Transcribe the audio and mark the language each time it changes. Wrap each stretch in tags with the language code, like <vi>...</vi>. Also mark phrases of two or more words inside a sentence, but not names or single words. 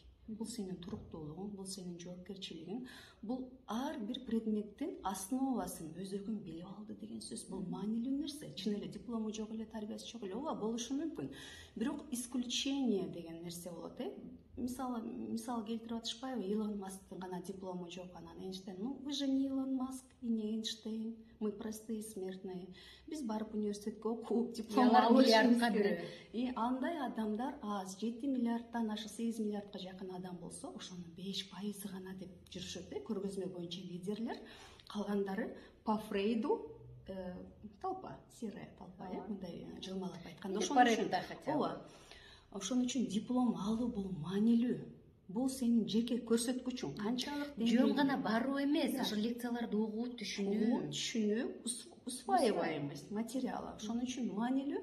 <ky>Бул сенин туруктуулугуң, бул сенин жоопкерчилигиң, бул ар бир предметтин основасын, өзөгүн билип алды деген сөз. Бул маанилүү нерсе. Чын эле диплому жок эле, тарбиясы жок эле, ооба, болушу мүмкүн. Бирок исключение деген нерсе болот, мисал келтирип атышпайбы? Илон Масктын гана диплому жок, анан Эйнштейн.</ky> <ru>Ну, вы же не Илон Маск и не Эйнштейн. Мы простые смертные.</ru> <ky>Биз барып университетке окуп, диплом алышыбыз керек. И андай адамдар аз, 7 миллиардтан ашы 8 миллиардка жакын адам болсо, ошонун 5% гана деп жүрүшөт, көргөзмө боюнча лидерлер.</ky> <ru>Калгандары по Фрейду толпа, серая толпа,</ru> <ky>мындай жылмалап айтканда. Ооба. Ошон үчүн диплом алуу бул маанилүү. Бул сенин жеке көрсөткүчүң. Канчалык жөн гана баруу эмес, ошо лекцияларды угуу, түшүнүү,</ky> <ru>усваиваемость материала.</ru> <ky>Ошон үчүн маанилүү.</ky>